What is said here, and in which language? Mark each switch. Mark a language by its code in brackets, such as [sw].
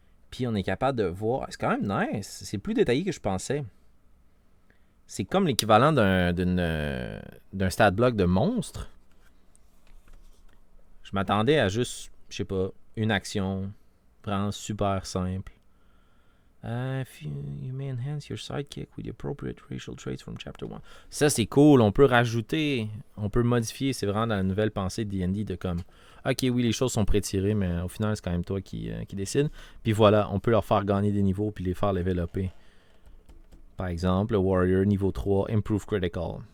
[fr] Puis on est capable de voir... C'est quand même nice. C'est plus détaillé que je pensais. C'est comme l'équivalent d'un stat block de monstre. Je m'attendais à juste, je sais pas, une action. Vraiment super simple. [en] You may enhance your sidekick with the appropriate racial traits from chapter 1. [fr] Ça, c'est cool. On peut rajouter, on peut modifier. C'est vraiment dans la nouvelle pensée de D&D de comme... Ok, oui, les choses sont pré-tirées, mais au final, c'est quand même toi qui décide. Puis voilà, on peut leur faire gagner des niveaux puis les faire level-upper. Par exemple, le Warrior niveau 3, Improve Critical.